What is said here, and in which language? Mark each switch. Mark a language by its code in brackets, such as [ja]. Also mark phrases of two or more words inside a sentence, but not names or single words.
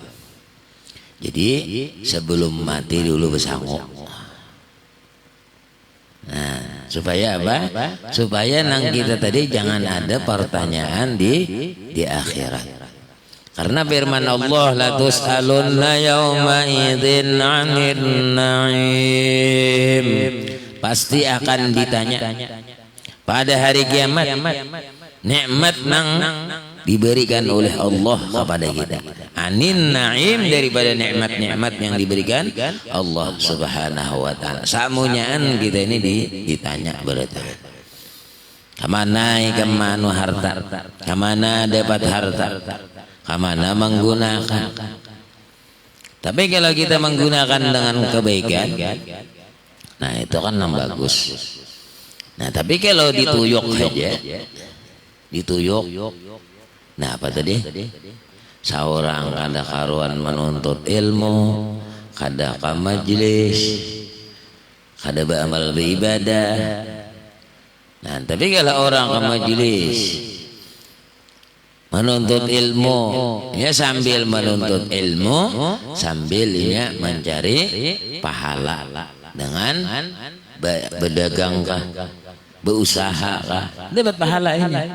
[bjn] Jadi sebelum mati dulu bersanggup. Nah, supaya apa? Supaya nang kita tadi jangan ada pertanyaan di akhirat. Karena firman Allah [ar] لتسألن يوم إذ عن النعيم. [bjn] Pasti akan ditanya pada hari kiamat nikmat nang diberikan oleh Allah kepada kita. [ar] عن النعيم [bjn] daripada nikmat-nikmat yang diberikan Allah [ar] سبحانه وتعالى. [bjn] Samunyaan kita ini ditanya berarti. Kemana harta? Kemana dapat harta? Kemana menggunakan? Tapi kalau kita menggunakan dengan kebaikan, nah itu kan yang bagus. Nah tapi kalau dituyuk saja, nah apa tadi? Seorang kada karuan menuntut ilmu, kada ke majlis, kada beramal beribadah. Nah, tapi kalau orang ke majlis menuntut ilmu, ya sambil menuntut ilmu, sambil ya mencari pahala dengan berdagang berusaha kah, dapat pahala ini.